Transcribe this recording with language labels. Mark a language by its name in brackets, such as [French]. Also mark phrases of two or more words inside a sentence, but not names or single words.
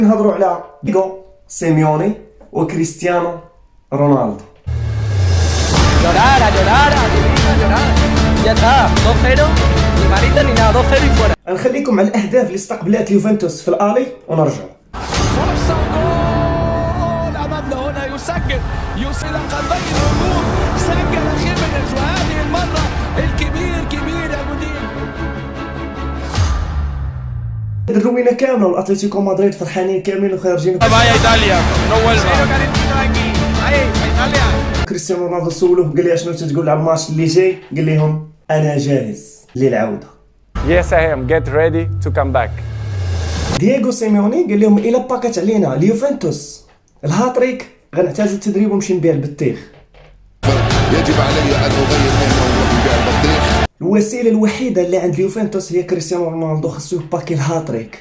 [Arabic] نهضروا على دييغو سيميوني وكريستيانو رونالدو. [Spanish] Llorar, adivina, llorar. Ya está, 2-0, ni manita ni nada, 2-0 y fuera. [Arabic] نخليكم على الاهداف اللي استقبلت اليوفنتوس في الالي ونرجع. فرصة جول أمامنا هنا يسجل قلبي الهجوم، سجل خيمينيز وهذه المرة الكبير يا مدير. الروينه كامله والاتلتيكو مدريد فرحانين كاملين وخارجين. [Spanish] Vaya Italia, no vuelva. [Arabic] كريستيانو رونالدو سولوه قال لي اشنو تقول على الماتش اللي جاي، قال لهم انا جاهز للعوده. [English] Yes, I am. Get ready to come back. [Arabic] دييغو سيميوني قال لهم الا باكت علينا اليوفنتوس الهاتريك غنعتزل التدريب ونمشي نبيع البطيخ. يجب علي ان اغير مهنه وبيع البطيخ. الوسيله الوحيده اللي عند اليوفنتوس هي كريستيانو رونالدو، خاصو يباكي الهاتريك.